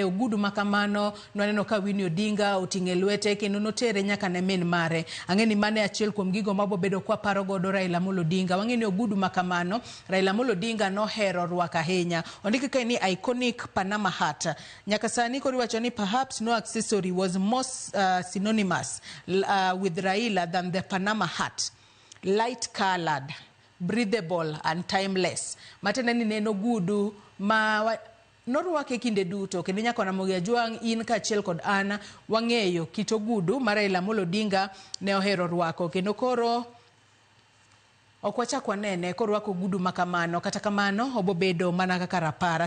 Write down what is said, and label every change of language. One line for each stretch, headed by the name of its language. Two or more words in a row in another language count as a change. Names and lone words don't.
Luo (Kenya and Tanzania): Ogudu makamano noneno ka Winnie Odinga oting'e lwete kendo notere nyaka ne min mare. Ang'eni mane achiel kuom gigo mabo bedo kwa paro godo Raila Amolo Odinga. Wang'eni ogudu makamano Raila Amolo Odinga nohero rwako ahinya. Ondike kae ni
English: iconic Panama hat.
Luo (Kenya and Tanzania): Nyaka sani koro iwacho ni
English: perhaps no accessory was more synonymous with Raila than the Panama hat. Light colored, breathable and timeless.
Luo (Kenya and Tanzania): Matenda ni neno gudu ma norwake kinde duto kendo nyaka na Mogi Ajwang' in kachiel kod ana wang'eyo kit ogudu ma Raila Amolo Odinga ne ohero rwako kendo koro okwachakwa nene koro wako gudu makamano kata kamano obo bedo mana kaka rapara.